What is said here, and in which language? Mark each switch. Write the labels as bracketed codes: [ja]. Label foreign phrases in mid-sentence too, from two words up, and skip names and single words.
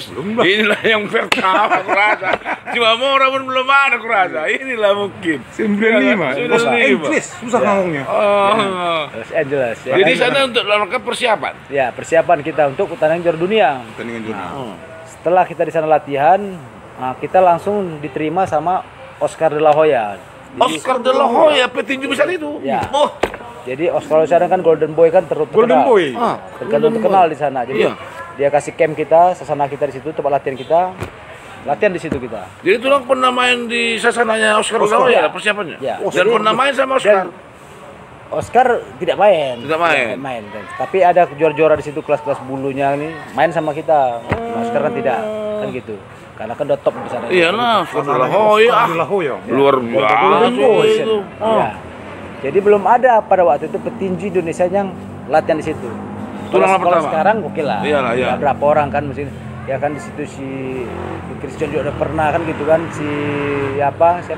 [id] Inilah yang pertama kurasa. Cuma Mora pun belum ada kurasa. Inilah mungkin. 95. Susah ngomongnya. Los Angeles. Ya. Jadi sana untuk melakukan persiapan. Ya, persiapan kita untuk pertandingan juara dunia. Pertandingan dunia. Setelah kita di sana latihan, kita langsung diterima sama Oscar de la Hoya. Oscar de la Hoya petinju besar itu. Ya. Oh, Jadi Oscar di sana kan Golden Boy kan terkenal. Golden Boy. Terkenal di sana. Jadi Iya. dia kasih camp kita, sasana kita di situ, tempat latihan kita. Latihan di situ kita. jadi tulang pernah main di sasananya Oscar de la Hoya persiapannya. Ya. Dan Jadi- pernah main sama Oscar. Dan Oscar tidak main. Tidak main. Tapi ada juara-juara di situ kelas-kelas bulunya nih main sama kita. Oscar kan tidak, kan gitu. Karena kan udah top di sana. Iyalah, Oscar de la Hoya. Oscar de la Hoya. Luar biasa itu. Ya. Jadi belum ada pada waktu itu petinju Indonesia yang latihan di situ. Tulang Kalau pertama. sekarang oke lah. Iyalah, iya. Ada berapa orang kan mesin. Ya kan di situ si Christian juga udah pernah kan gitu kan siapa?